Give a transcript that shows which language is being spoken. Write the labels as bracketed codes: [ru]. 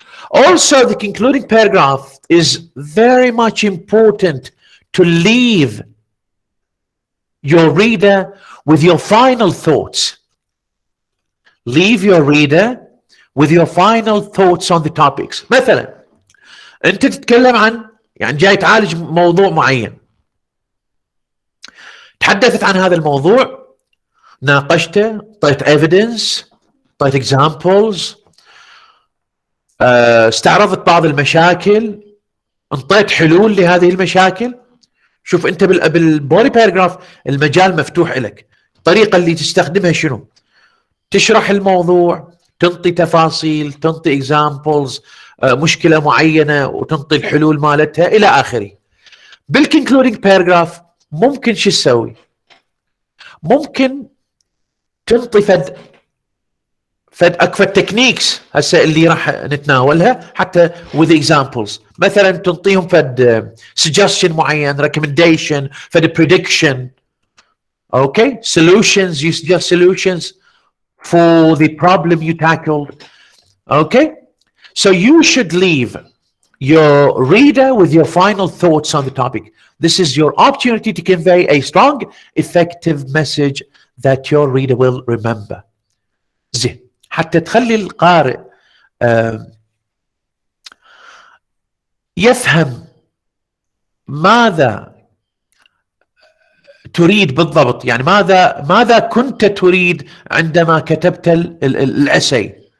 [en] Also, the concluding paragraph is very much important to leave your reader with your final thoughts. Leave your reader with your final thoughts on the topics. [ar] مثلا انت تتكلم عن، يعني جاي تعالج موضوع معين، تحدثت عن هذا الموضوع، ناقشته، طيت evidence، طيت examples، استعرضت بعض المشاكل، انطيت حلول لهذه المشاكل. شوف انت بالبودي باراجراف المجال مفتوح لك، الطريقه اللي تستخدمها شنو؟ تشرح الموضوع، تنطي تفاصيل، تنطي examples، مشكله معينه وتنطي الحلول مالتها الى اخره. بالكونكلودينج باراجراف ممكن شو تسوي؟ ممكن تنطي اكفى تكنيكس هسه اللي راح نتناولها حتى with examples. مثلا تنطيهم [en] suggestion معين، recommendation، prediction، okay, solutions, you suggest solutions for the problem you tackled, okay. So you should leave your reader with your final thoughts on the topic. This is your opportunity to convey a strong, effective message that your reader will remember. [ar] زين، حتى تخلي القارئ يفهم ماذا تريد بالضبط، يعني ماذا كنت تريد عندما كتبت الاسي.